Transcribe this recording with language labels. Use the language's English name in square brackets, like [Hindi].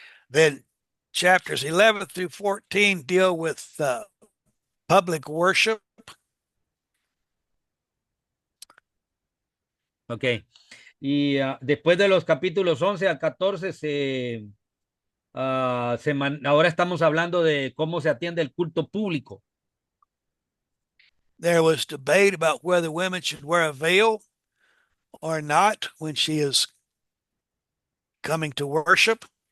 [English] Then chapters 11 through 14 deal with public worship. Ok. [Spanish] Y después de los capítulos 11 a 14 ahora estamos hablando de cómo se atiende el culto público. [English] There was debate about whether women should wear a veil or not when she is coming to worship.